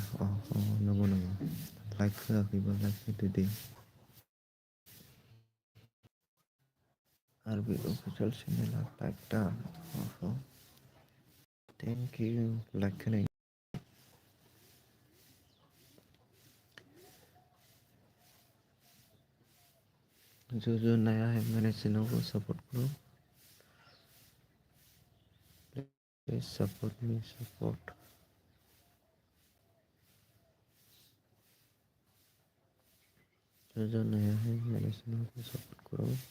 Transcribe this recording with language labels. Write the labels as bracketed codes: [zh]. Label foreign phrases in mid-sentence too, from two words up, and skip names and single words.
[brx] नंगौ लाइक होआखैबा लाइक होदो दे। आरपि अफिसियेल चेनेला लाइक दा। [en] thank you like [brx] होनाय। [hi] जो नया है मेरे चैनल को सपोर्ट करो। [en] please support me support. [hi] जो नया है मेरे चैनल को सपोर्ट करो।